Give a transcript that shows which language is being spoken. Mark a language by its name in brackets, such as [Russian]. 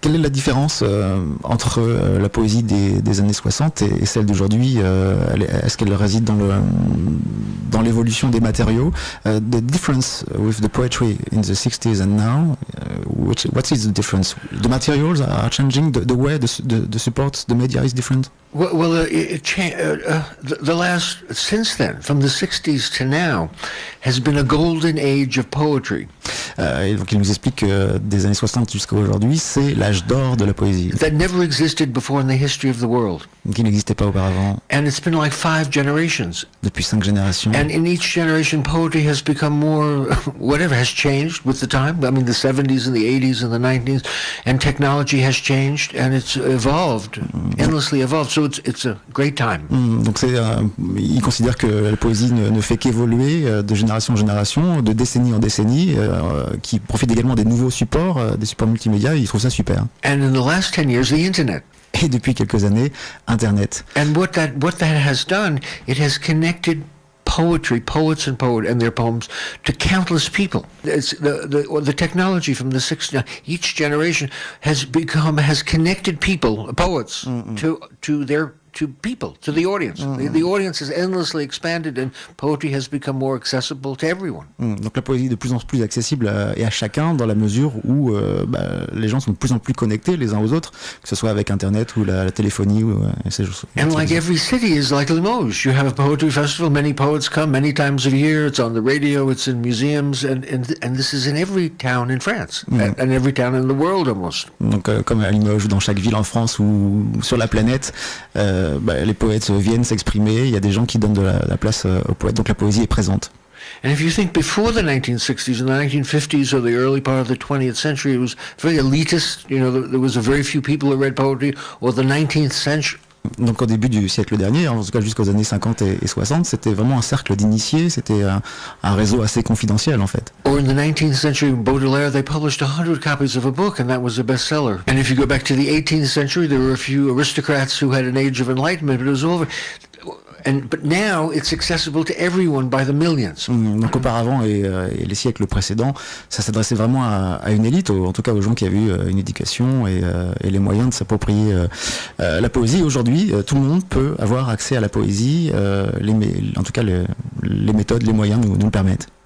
[French] Quelle est la différence entre la poésie des années 60 et celle d'aujourd'hui? Est-ce qu'elle réside dans l'évolution des matériaux? [English] The difference with the poetry in the 60s and now, what is the difference? The materials are changing, the way the support, the media is different? Well, the last, since then, from the 60s to now, has been a golden age of poetry. [French] Et donc il nous explique que des années 60 jusqu'à aujourd'hui, c'est l'âge d'or de la poésie. [English] That never existed before in the history of the world. [French] Qui n'existait pas auparavant. [English] And it's been like 5 generations. [French] Depuis 5 générations. [English] And in each generation, poetry has become more, whatever has changed with the time. I mean, the 70s and the 80s and the 90s, and technology has changed, and it's evolved, endlessly evolved. So it's a great time. [French] Donc il considère que la poésie ne fait qu'évoluer de génération en génération, de décennie en décennie, qui profite également des nouveaux supports, des supports multimédia. Il trouve ça super. [English] And in the last 10 years, the internet. [French] Et depuis quelques années, Internet. [English] And what that has done, it has connected poetry, poets and their poems to countless people. It's the technology from the 60s. Each generation has connected people, poets, to people, to the audience. The audience has endlessly expanded and poetry has become more accessible to everyone. [French] Donc la poésie est de plus en plus accessible à chacun dans la mesure où les gens sont de plus en plus connectés les uns aux autres, que ce soit avec Internet ou la téléphonie ou ces choses. [English] And like every city is like Limoges. You have a poetry festival, many poets come many times a year, it's on the radio, it's in museums, and this is in every town in France, and every town in the world almost. [French] Donc comme à Limoges ou dans chaque ville en France ou sur la planète, les poètes viennent s'exprimer, il y a des gens qui donnent de la place aux poètes, donc la poésie est présente. [English] And if you think before the 1960s and the 1950s or the early part of the 20th century, it was very elitist, there was a very few people who read poetry, or the 19th century. [French] Donc au début du siècle dernier, en tout cas jusqu'aux années 50 et 60, c'était vraiment un cercle d'initiés, c'était un réseau assez confidentiel en fait. [English] Or in the 19th century, Baudelaire, they published 100 copies of a book and that was a bestseller. And if you go back to the 18th century, there were a few aristocrats who had an age of enlightenment, but it was over. But now it's accessible to everyone by the millions. [French] Donc auparavant et les siècles précédents, ça s'adressait vraiment à une élite, en tout cas aux gens qui avaient eu une éducation et les moyens de s'approprier la poésie. Aujourd'hui, tout le monde peut avoir accès à la poésie, en tout cas les méthodes, les moyens nous le permettent.